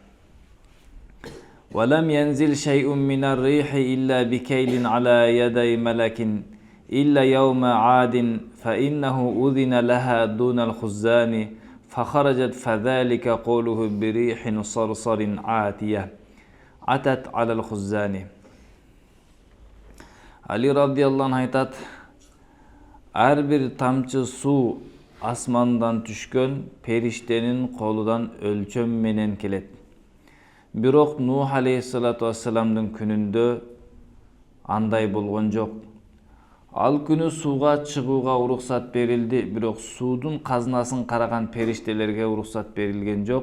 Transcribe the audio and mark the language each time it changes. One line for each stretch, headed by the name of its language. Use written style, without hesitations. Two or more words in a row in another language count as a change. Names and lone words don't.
Arabic: ولم ينزل شيء من الريح إلا بكيل على يدي ملك إلا يوم عاد، فإنه أذن لها دون الخزان فخرجت، فذلك قوله بريح صرصر عاتية عتت على الخزان.
Kyrgyz: Ali
Arabic: رضي الله عنه
Kyrgyz: айтат: Ар бир тамчы суу асмандан түшкөн периштенин колудан өлчөм менен келет. Бирок Нух алейхиссалату вассаламдын күнүндө андай болгон жок. Ал күнү сууга чыгууга уруксат берилди, бирок суудун казынасын караган периштелерге уруксат берилген жок.